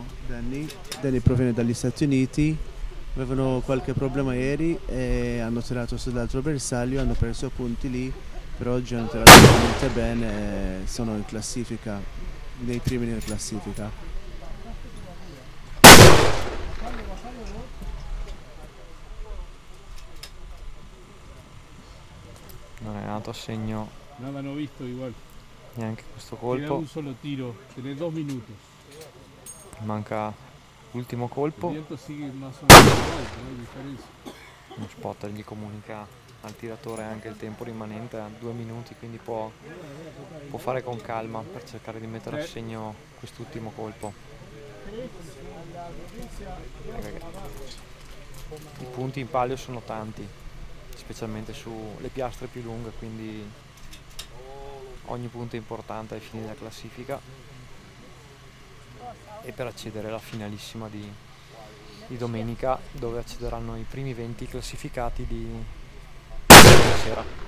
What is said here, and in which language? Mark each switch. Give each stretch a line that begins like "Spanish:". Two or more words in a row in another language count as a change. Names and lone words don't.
Italian: Danny proviene dagli Stati Uniti, avevano qualche problema ieri e hanno tirato sull'altro bersaglio, hanno perso punti lì, però oggi hanno tirato veramente bene e sono in classifica, nei primi nella classifica. Non è nato a segno
Spanish: Nada no visto igual.
Italian: neanche questo
Spanish: Queda
Italian: colpo, un solo tiro,
Spanish: tenés 2 minutos.
Italian: manca l'ultimo colpo.
Spanish: El viento sigue más o menos igual, no hay diferencia.
Italian: Uno spotter gli comunica al tiratore anche il tempo rimanente a 2 minuti, quindi può fare con calma per cercare di mettere a segno quest'ultimo colpo. I punti in palio sono tanti, specialmente sulle piastre più lunghe, quindi ogni punto è importante ai fini della classifica e per accedere alla finalissima di domenica, dove accederanno i primi 20 classificati di sera.